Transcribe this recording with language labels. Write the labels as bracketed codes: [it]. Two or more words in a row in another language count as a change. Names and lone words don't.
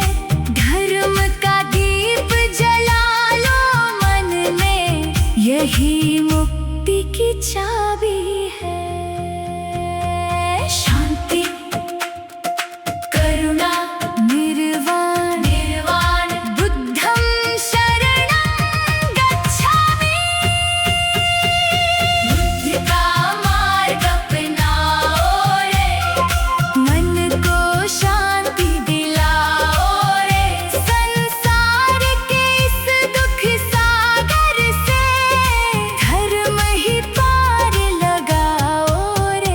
[hi] धर्म का दीप जला लो मन में, यही मुक्ति की चाबी है। शांति, करुणा, निर्वाण, निर्वाण, [pi] बुद्धं शरणं गच्छामि। [hi] बुद्ध का मार्ग अपनाओ रे, मन को शांति दिलाओ रे। संसार के इस दुख सागर से धर्म ही पार लगाओ रे।